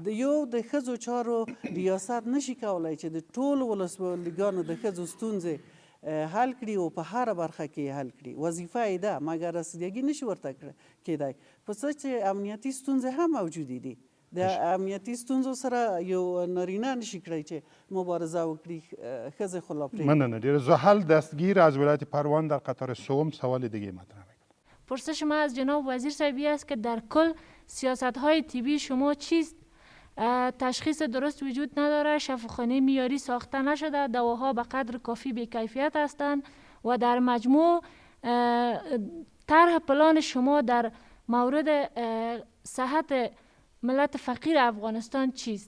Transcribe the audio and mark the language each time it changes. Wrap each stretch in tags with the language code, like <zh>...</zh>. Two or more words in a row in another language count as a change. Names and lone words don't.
<ps>د یو د ښځو چارو ریاست نشي کولی چې د ټولو ولسوالیګانو د ښځو ستونزې حل کړي او په هره برخه کې حل کړي. وظیفه یې ده، مګر رسیدګي نشي ورته کېدی. په څه چې امنیتي ستونزې هم موجودې دي. د امنیتي ستونزو سره یو نارینه نشي کړی چې مبارزه وکړي، ښځې خو لا پرېږدي. مننه ډېره.</ps> <fa>زحل دستگیر از ولایت پروان در قطار سوم سوال دیگه مطرح میکنم. پرسش ما از جناب وزیر صاحبی است که در کل سیاست‌های طبی شما چیست؟ تشخیص درست وجود نداره، شفاخانه معیاری ساخته نشده، دواها به قدر کافی بی‌کیفیت هستند و در مجموع طرح پلان شما در مورد صحت ملت فقیر افغانستان چیست؟</fa>